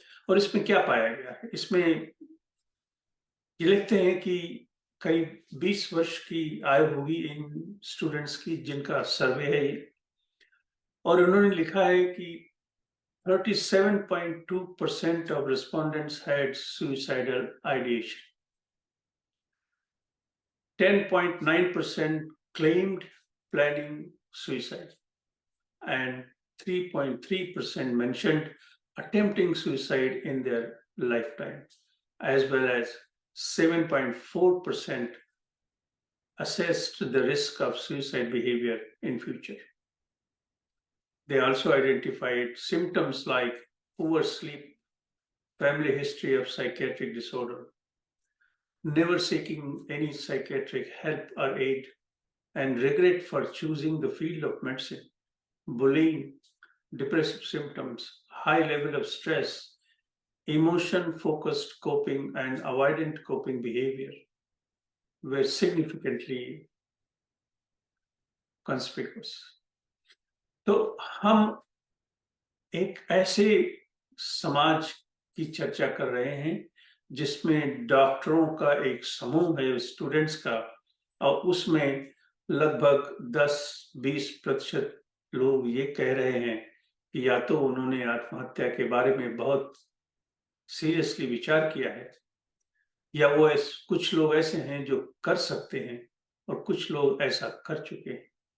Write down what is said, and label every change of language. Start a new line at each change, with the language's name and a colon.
Hindi: और इसमें क्या पाया गया है, इसमें ये लिखते हैं कि करीब 20 वर्ष की आयु होगी इन स्टूडेंट्स की जिनका सर्वे है ये। और उन्होंने लिखा है कि
English: 37.2% of respondents had suicidal ideation. 10.9% claimed planning suicide, and 3.3% mentioned attempting suicide in their lifetime, as well as 7.4% assessed the risk of suicide behavior in future. They also identified symptoms like poor sleep, family history of psychiatric disorder, never seeking any psychiatric help or aid, and regret for choosing the field of medicine, bullying, depressive symptoms, high level of stress, emotion-focused coping and avoidant coping behavior were significantly conspicuous.
Hindi: तो हम एक ऐसे समाज की चर्चा कर रहे हैं जिसमें डॉक्टरों का एक समूह है, स्टूडेंट्स का, और उसमें लगभग 10-20% लोग ये कह रहे हैं कि या तो उन्होंने आत्महत्या के बारे में बहुत सीरियसली विचार किया है, या वो कुछ लोग ऐसे हैं जो कर सकते हैं और कुछ लोग ऐसा कर चुके हैं।